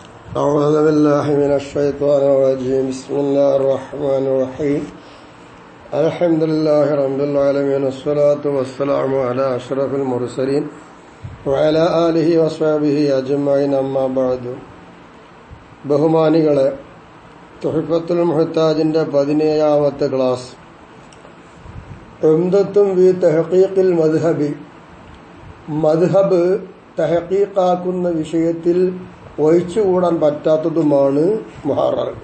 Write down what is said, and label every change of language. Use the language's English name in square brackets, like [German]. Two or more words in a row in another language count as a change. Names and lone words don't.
[Arabic] أعوذ بالله من الشيطان الرجيم بسم الله الرحمن الرحيم الحمد لله رب العالمين والصلاة والسلام على أشرف المرسلين وعلى آله وصحبه أجمعين أما بعد [Malayalam] ബഹുമാനികളെ, തുഹ്ഫത്തുൽ മുഹ്താജിന്റെ 17ാമത്തെ ക്ലാസ് ഉംദത്തും വി തഹ്ഖീഖിൽ മദ്ഹബ് തഹ്ഖീഖാക്കുന്ന വിഷയത്തിൽ ഒഴിച്ചുകൂടാൻ പറ്റാത്തതുമാണ് മുഹറർ.